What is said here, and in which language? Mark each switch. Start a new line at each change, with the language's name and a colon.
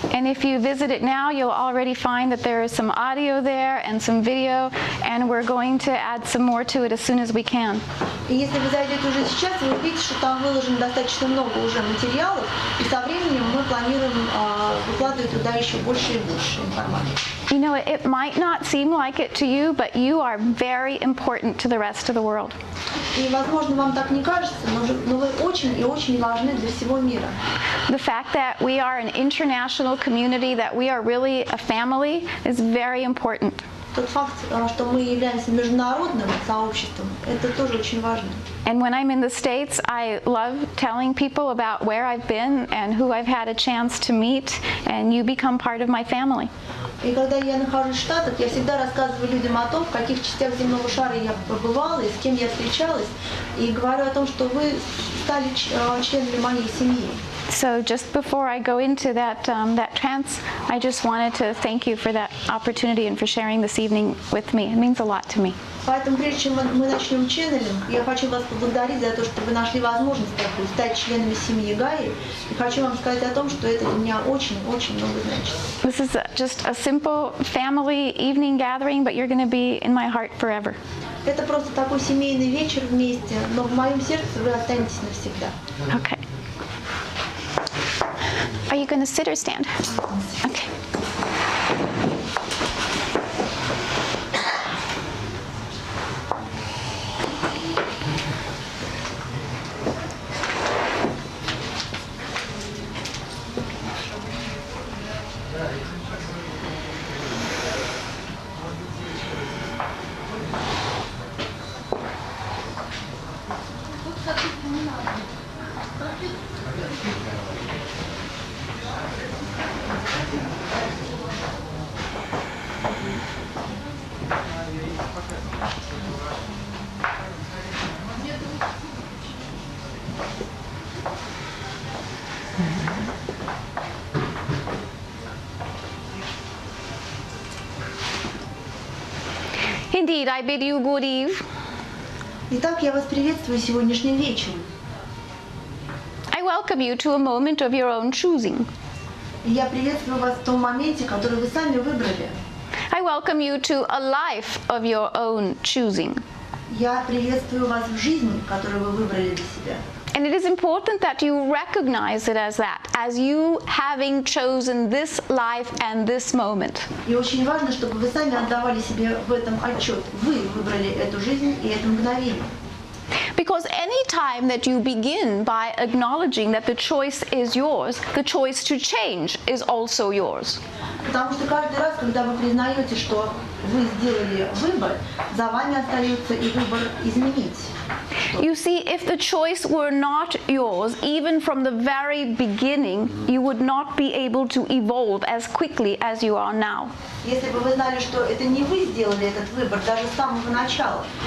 English: And if you visit it now, you'll already find that there is some audio there and some video, and we're going to add some more to it as soon as we can.
Russian: И если вы зайдете уже сейчас, вы увидите, что там выложено достаточно много уже материалов, и со временем мы планируем выкладывать туда еще больше и больше информации.
English: You know, it might not seem like it to you, but you are very important to the rest of the world.
Russian: И, возможно, вам так не кажется, но вы очень и очень важны для всего мира.
English: The fact that we are an international community, that we are really a family, is very important.
Russian: Тот факт, что мы являемся международным сообществом, это тоже очень важно.
English: And when I'm in the States, I love telling people about where I've been and who I've had a chance to meet, and you become part of my family.
Russian: И когда я нахожусь в Штатах, я всегда рассказываю людям о том, в каких частях земного шара я побывала и с кем я встречалась, и говорю о том, что вы стали членами моей семьи.
English: So just before I go into that trance, I just wanted to thank you for that opportunity and for sharing this evening with me. It means a lot to me.
Russian: Поэтому, прежде чем мы начнем ченнелинг, я хочу вас поблагодарить за то, что вы нашли возможность такую стать членами семьи Гаи. И хочу вам сказать о том, что это для меня очень-очень много значит.
English: This is just a simple family evening gathering, but you're going to be in my heart forever.
Russian: Это просто такой семейный вечер вместе, но в моем сердце вы останетесь навсегда.
English: Okay. Are you going to sit or stand? Okay. Indeed, I bid you good eve.
Russian: Итак, я вас приветствую сегодняшним вечером.
English: I welcome you to a moment of your own choosing.
Russian: И я приветствую вас в том моменте, который вы сами выбрали.
English: I welcome you to a life of your own choosing.
Russian: Я приветствую вас в жизни, которую вы выбрали для себя.
English: And it is important that you recognize it as that, as you having chosen this life and this moment.
Russian: И очень важно, чтобы вы сами отдавали себе в этом отчет. Вы выбрали эту жизнь и это мгновение.
English: Because any time that you begin by acknowledging that the choice is yours, the choice to change is also yours.
Russian: Потому что каждый раз, когда вы признаете, что вы сделали выбор, за вами остается и выбор изменить.
English: You see, if the choice were not yours, even from the very beginning, you would not be able to evolve as quickly as you are now.
Russian: Если бы вы знали, что это не вы сделали этот выбор, даже с самого начала,